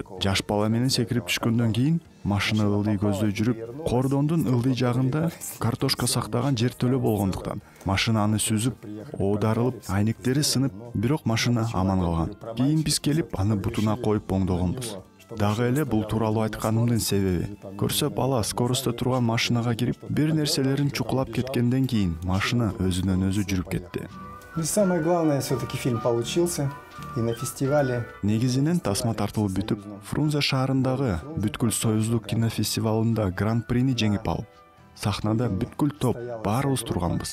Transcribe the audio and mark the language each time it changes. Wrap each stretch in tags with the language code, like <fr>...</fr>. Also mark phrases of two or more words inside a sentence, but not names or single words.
<ky>Жаш бала менен секирип түшкөндөн кийин машина ылдый көздөй жүрүп, кордондун ылдый жагында картошка сактаган жер төлө болгондуктан машинаны сүзүп, оодарылып, айнектери сынып, бирок машина аман калган. Кийин биз келип, аны бутуна коюп оңдогонбуз. Дагы эле бул тууралуу айтканымдын себеби, көрсө бала скоростто турган машинага кирип, бир нерселерин чукулап кеткенден кийин машина өзүнөн өзү жүрүп кетти.</ky> <ru>И самое главное, все-таки фильм получился. И на фестивале.</ru> <ky>Негизинен тасма тартылып бүтүп, Фрунзе шаарындагы бүткүл союздук кинофестивалында гран-прини жеңип алып, сахнада бүткүл топ баарыбыз турганбыз.</ky>